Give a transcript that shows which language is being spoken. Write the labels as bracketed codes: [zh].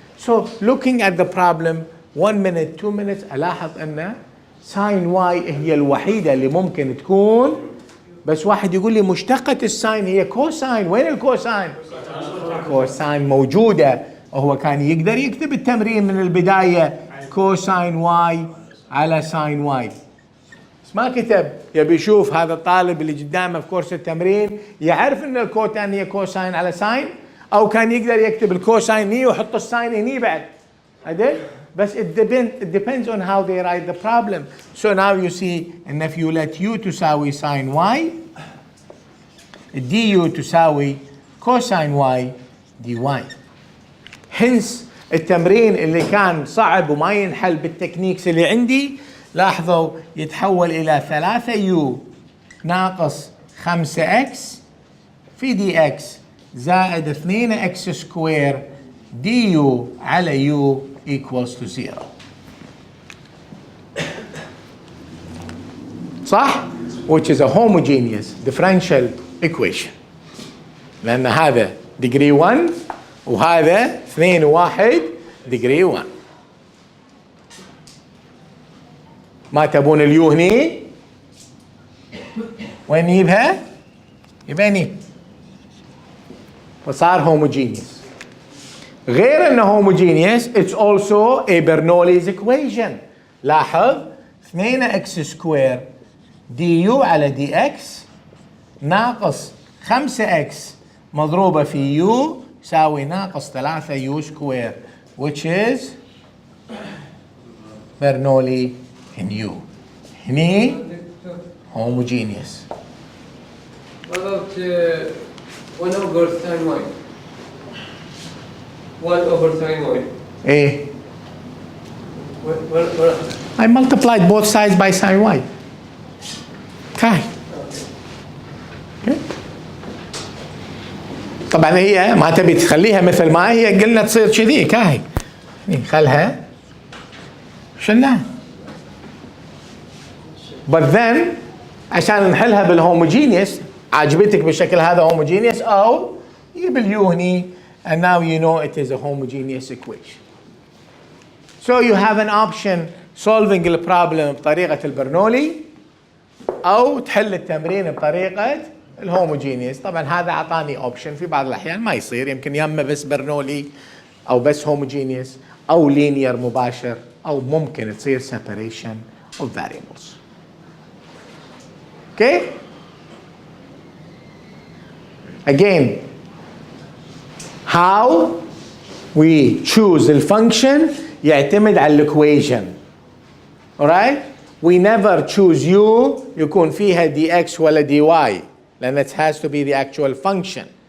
[en] So looking at the problem 1 minute 2 minutes [ar] ألاحظ أن ساين واي هي الوحيدة اللي ممكن تكون، بس واحد يقول لي مشتقة الساين هي كوساين، وين الكوساين؟ كوساين موجودة، وهو كان يقدر يكتب التمرين من البداية كوساين واي على ساين واي، بس ما كتب. يبي يشوف هذا الطالب اللي قدامه في كورس التمرين يعرف ان الكوتان هي كوساين على ساين، او كان يقدر يكتب الكوساين هني ويحط الساين هني بعد. عدل؟ بس [en] it depends on how they write the problem. So now you see [ar] ان [en] if you let u [ar] تساوي ساين واي [en] du [ar] تساوي كوساين واي دي واي. hence التمرين اللي كان صعب وما ينحل بالتكنيكس اللي عندي، لاحظوا يتحول إلى 3u ناقص 5x في dx زائد 2x سكوير du على u [en] equals to 0. صح؟ which is a homogeneous differential equation، [ar] لأن هذا [en] degree 1 وهذا 2 و1 degree 1. [ar] ما تبون اليو هني؟ وين نجيبها؟ يبقى هني، فصار homogeneous. غير انه [en] homogeneous it's also a Bernoulli's equation. [ar] لاحظ 2x سكوير du على dx ناقص 5x مضروبة في u يساوي ناقص 3u سكوير [en] which is Bernoulli in u. [ar] هني homogeneous. [en] What about 1 over sin y? 1 over sin y. [ar] ايه [en] What? I multiplied both sides by sin y. كاي. Okay. [ar] طبعا هي ما تبي تخليها مثل ما هي، قلنا تصير كذي كاي، خلها شلناها. [en] but then [ar] عشان نحلها بالهوموجينيوس، عاجبتك بالشكل هذا هوموجينيوس، او جيب اليو هني [en] and now you know it is a homogeneous equation. So you have an option solving the problem [ar] بطريقة البرنولي او تحل التمرين بطريقة الهوموجينيوس. طبعا هذا اعطاني اوبشن، في بعض الاحيان ما يصير، يمكن يما بس برنولي او بس هوموجينيوس او لينير مباشر، او ممكن تصير [en] separation of variables. Okay? Again, how we choose the function [ar] يعتمد على [en] equation. Alright? We never choose u [ar] يكون فيها [en] dx [ar] ولا [en] dy لأن it has to be the actual function.